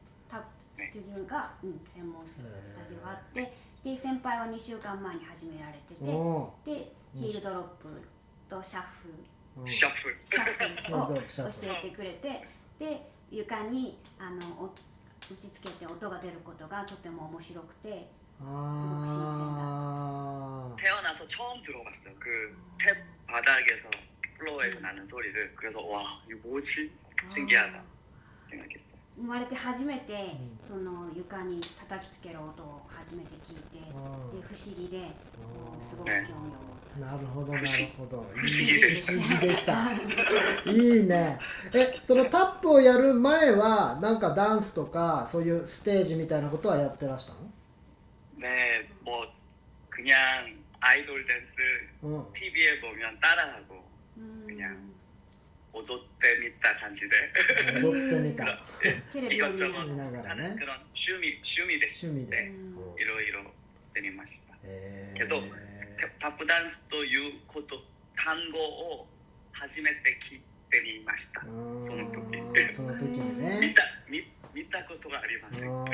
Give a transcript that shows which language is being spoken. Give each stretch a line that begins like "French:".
Japanese: スタジオが、専門スタジオがあって、で先輩は2週間前に始められてて、でヒールドロップとシャッフルを教えてくれて、で床に打ち付けて音が出ることがとても面白くて、すごく新鮮だった。
Korean: 태어나서 처음 들어봤어요. 그 탭 바닥에서 플로어에서 나는 소리를. 그래서 와 이거 뭐지? 신기하다 생각했어요.
Japanese: 生まれて初めてその床に叩きつける音を初めて聞いて、で不思議で、すごく興味を。なるほどなるほど。不思議でした。いいね。そのタップをやる前はなんかダンスとかそういうステージみたいなことはやってらしたの？
Korean: 네, 뭐 그냥 아이돌 댄스 TV에 보면 따라하고 그냥
Japanese: 踊ってみた感じで踊ってみた
Korean: 이것저것 하는 그런
Japanese: 趣味でいろいろしてみました。けどタップダンスということ単語を初めて聞いてみました。その時にね見たことがありません。